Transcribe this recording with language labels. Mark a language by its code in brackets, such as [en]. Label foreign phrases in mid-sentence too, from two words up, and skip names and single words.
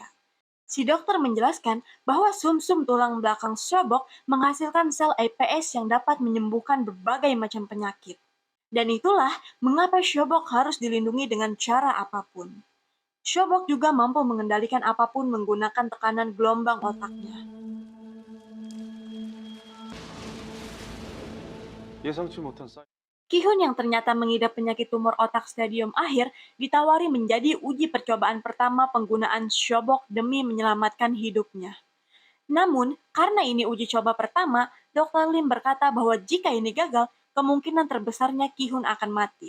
[id] Si dokter menjelaskan bahwa sumsum tulang belakang Shobok menghasilkan sel iPS yang dapat menyembuhkan berbagai macam penyakit. Dan itulah mengapa Shobok harus dilindungi dengan cara apapun. Shobok juga mampu mengendalikan apapun menggunakan tekanan gelombang otaknya. [ko] 예상치 못한 사이. [id] Ki-hun yang ternyata mengidap penyakit tumor otak stadium akhir ditawari menjadi uji percobaan pertama penggunaan Shobok demi menyelamatkan hidupnya. Namun, karena ini uji coba pertama, Dr. Lim berkata bahwa jika ini gagal, kemungkinan terbesarnya Ki-hun akan mati.